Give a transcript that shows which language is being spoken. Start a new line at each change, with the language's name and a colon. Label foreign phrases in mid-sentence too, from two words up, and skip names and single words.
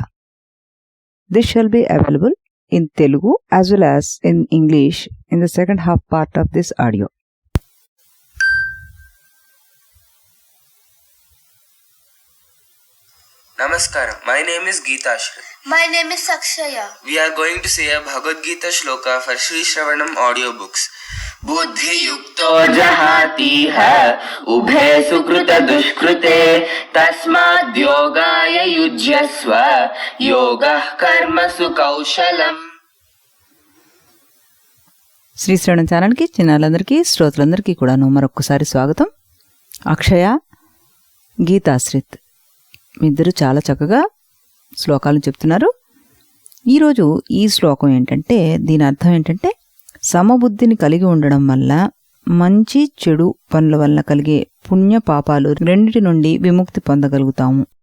English: This shall be available in Telugu as well as in English in the second half part of this audio. Namaskaram. My name is Geeta Ashray. My name is Akshaya. We are going to say a Bhagavadgeeta Sloka for Sri Shravanam audiobooks.
Sanskrit: बुद्धि युक्तो जहाति है उभे सुकृत दुष्कृते तस्माद् योगाय युज्यस्व योगः कर्मसु कौशलम्.
Telugu: శ్రీశ్రవణం ఛానల్కి చిన్నాలందరికీ శ్రోతలందరికీ కూడాను మరొక్కసారి స్వాగతం. అక్షయ, గీతాశ్రిత్ మీ ఇద్దరు చాలా చక్కగా శ్లోకాలను చెప్తున్నారు. ఈరోజు ఈ శ్లోకం ఏంటంటే, దీని అర్థం ఏంటంటే, సమబుద్ధిని కలిగి ఉండడం వల్ల మంచి చెడు పనుల వల్ల కలిగే పుణ్య పాపాలు రెండిటి నుండి విముక్తి పొందగలుగుతాము.